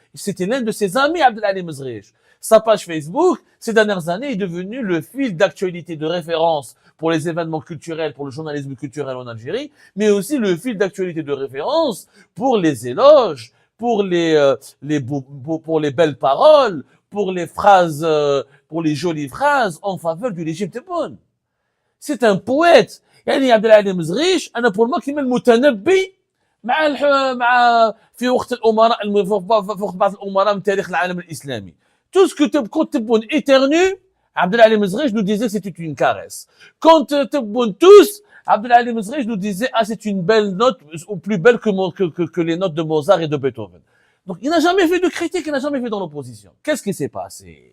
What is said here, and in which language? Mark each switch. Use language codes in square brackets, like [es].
[fr] C'était l'un de ses amis, Abdelali Mezrich. Sa page Facebook, ces dernières années, est devenue le fil d'actualité de référence pour les événements culturels, pour le journalisme culturel en Algérie, mais aussi le fil d'actualité de référence pour les éloges, pour pour les belles paroles, pour les phrases, pour les jolies phrases en faveur du régime Tebboune. C'est un poète. [ar] يعني عبد العالي مزغيش انا [fr] pour moi [ar] كيما المتنبي مع في وقت الامراء في وقت بعض الامراء من تاريخ العالم الاسلامي. [fr] Tout ce que quand Tebboune éternue, Abdelali Mezrich nous disait que c'était une caresse. Quand Tebboune tousse, Abdelali Mezrich nous disait ah c'est une belle note, ou plus belle que les notes de Mozart et de Beethoven. Donc il n'a jamais fait de critique, il n'a jamais fait dans l'opposition. Qu'est-ce qui s'est passé?